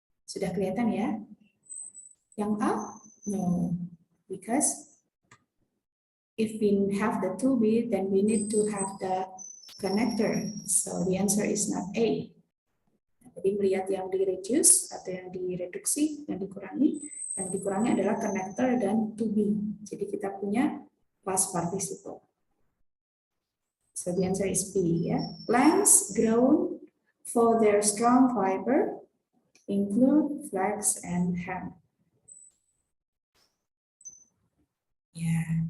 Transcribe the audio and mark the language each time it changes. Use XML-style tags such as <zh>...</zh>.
<id>Sudah kelihatan ya? Yang A?</id> <en>No, because if we have the to be, then we need to have the connector. So the answer is not A.</en> <id>Jadi melihat yang di-reduce atau yang direduksi, yang dikurangi. Yang dikurangi adalah connector dan to be. Jadi kita punya past participle.</id> <en>So the answer is B. Ya. Plants grown for their strong fiber include flax and hemp. Yeah.</en>